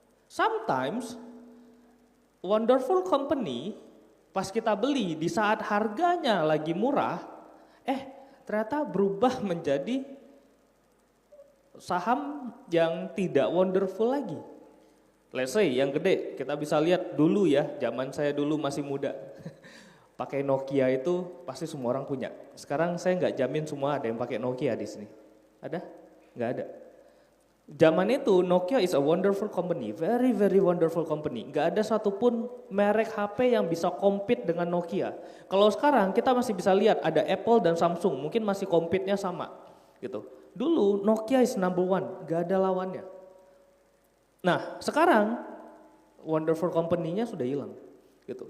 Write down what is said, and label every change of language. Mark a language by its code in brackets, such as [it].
[id] Sometimes, wonderful company, pas kita beli di saat harganya lagi murah, ternyata berubah menjadi saham yang tidak wonderful lagi. [en] Let's say [id] yang gede, kita bisa lihat dulu ya, zaman saya dulu masih muda. Pakai Nokia itu pasti semua orang punya. Sekarang saya nggak jamin semua ada yang pakai Nokia di sini. Ada? Nggak ada. Zaman itu [en] Nokia is a wonderful company, very very wonderful company. [id] Nggak ada satupun merek HP yang bisa compete dengan Nokia. Kalau sekarang kita masih bisa lihat ada Apple dan Samsung, mungkin masih compete-nya sama, gitu. Dulu [en] Nokia is number one, [id] gak ada lawannya. Nah sekarang wonderful company-nya sudah hilang. Gitu.